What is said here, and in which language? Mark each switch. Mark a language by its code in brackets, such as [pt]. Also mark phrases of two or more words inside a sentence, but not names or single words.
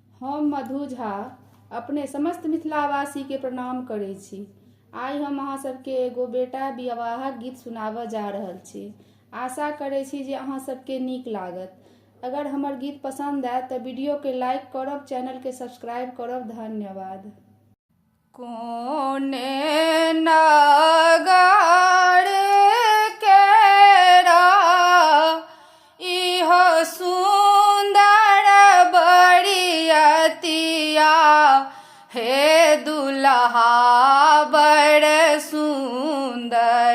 [mai] हम मधु झा अपने समस्त मिथिलावासी के प्रणाम करै छी। आइ हम अहाँ सबके एगो बेटा विवाहक गीत सुनाबऽ जा रहल छी। आशा करै छी जे अहाँ सबके नीक लागत। अगर हमर गीत पसंद आयत तऽ वीडियो के लाइक करब, चैनल के सब्सक्राइब करब। धन्यवाद। कोने नगर केरा इहो सुंदर बरियतिया, हे दुल्हा बड़ सुंदर।